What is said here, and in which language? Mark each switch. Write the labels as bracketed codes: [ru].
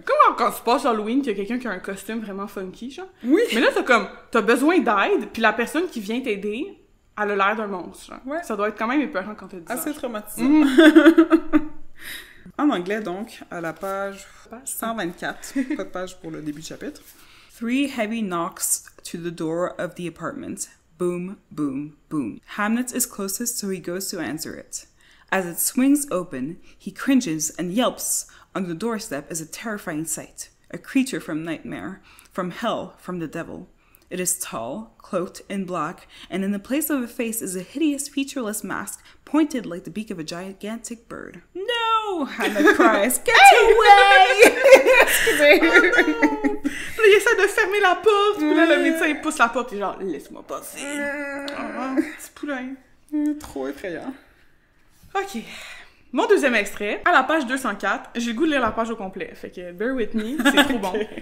[fr] Comme quand tu passes Halloween, qu'il y a quelqu'un qui a un costume vraiment funky, genre. Oui. Mais là, t'as besoin d'aide, puis la personne qui vient t'aider, elle a l'air d'un monstre, genre. Ouais. Ça doit être quand même épeurant quand t'as 10 ans. Assez traumatisant. En anglais, donc, à la page 124, pas de page pour le début du chapitre. [en] 3 heavy knocks to the door of the apartment. Boom, boom, boom. Hamlet is closest, so he goes to answer it. As it swings open, he cringes and yelps. On the doorstep is a terrifying sight. A creature from nightmare, from hell, from the devil. It is tall, cloaked in black, and in the place of a face is a hideous, featureless mask, pointed like the beak of a gigantic bird. No! Hamlet cries, Get away! [fr] Excusez. Puis là, il essaie de fermer la porte, puis là, le médecin, il pousse la porte, puis genre, laisse-moi passer. Petit poulain. Trop effrayant. Ok. Mon deuxième extrait, à la page 204, j'ai le goût de lire la page au complet, fait que [en] bear with me, [fr] c'est trop bon.